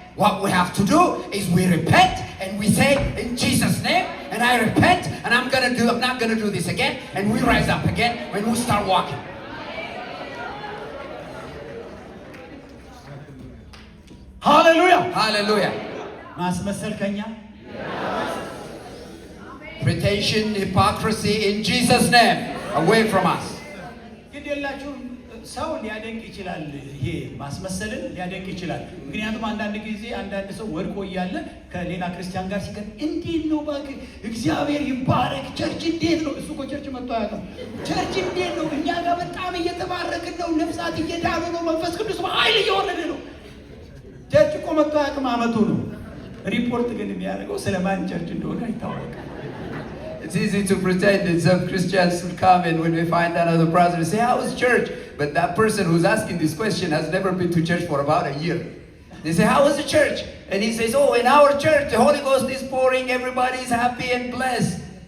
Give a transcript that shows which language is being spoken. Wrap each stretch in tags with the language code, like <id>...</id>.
<en>What we have to do is we repent and we say, in Jesus' name, and I repent, and I'm not gonna do this again, and we rise up again when we start walking.</en> <am>ሃሌሉያ!</am> <en>Hallelujah.</en> <am>ማስመሰል ከኛ</am> <en>Pretension, hypocrisy, in Jesus' name, away from us.</en> <am>ግዴላችሁም ሰው ሊያደንቅ ይችላል። ይሄ ማስመሰልን ሊያደንቅ ይችላል። ምክንያቱም አንዳንድ ጊዜ አንዳንድ ሰው ወድቆ እያለ ከሌላ ክርስቲያን ጋር ሲቀር እንዴት ነው እባክህ እግዚአብሔር ይባረክ ቸርች እንዴት ነው? እሱ እኮ ቸርች መጥቶ አያውቅም። ቸርች እንዴት ነው? እኛ ጋር በጣም እየተባረክን ነው፣ ነፍሳት እየዳኑ ነው፣ መንፈስ ቅዱስ በኃይል እየወረደ ነው። ቸርች እኮ መጥቶ አያውቅም፣ አመቱ ነው። ሪፖርት ግን የሚያደርገው ስለማን ቸርች እንደሆነ አይታወቅም።</am> <en>It's easy to pretend that some Christians will come and when we find another brother and say, how is church? But that person who's asking this question has never been to church for about a year. They say, how is the church? And he says, oh, in our church, the Holy Ghost is pouring, everybody is happy and blessed.</en>